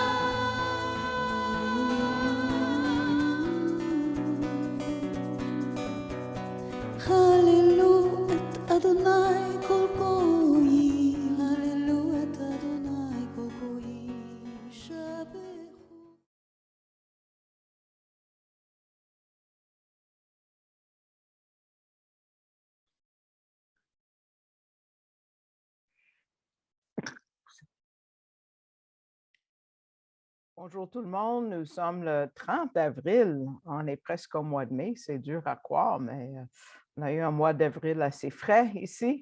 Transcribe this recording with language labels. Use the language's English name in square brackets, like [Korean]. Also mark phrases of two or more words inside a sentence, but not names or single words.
[Hebrew] הללו את אדוני כל גויים, הללו את אדוני כל גויים, שבחו. [French] Bonjour tout le monde, nous sommes le 30 avril, on est presque au mois de mai, c'est dur à croire, mais on a eu un mois d'avril assez frais ici.